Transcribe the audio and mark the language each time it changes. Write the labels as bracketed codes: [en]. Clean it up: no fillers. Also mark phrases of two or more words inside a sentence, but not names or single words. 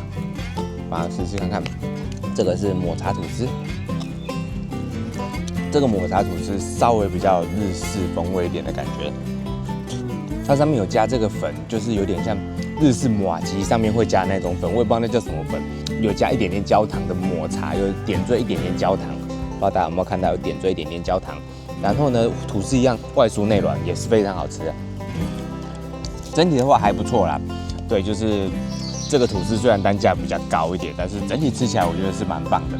[zh] 把它試試看看。這個是抹茶吐司，這個抹茶吐司稍微比較日式風味一點的感覺。它上面有加這個粉，就是有點像日式麻糬上面會加那種粉，我也不知道那叫什麼粉。有加一點點焦糖的抹茶，有點綴一點點焦糖，不知道大家有沒有看到有點綴一點點焦糖。然後呢，吐司一樣外酥內軟，也是非常好吃的。整體的話還不錯啦，對，就是這個吐司雖然單價比較高一點，但是整體吃起來我覺得是蠻棒的。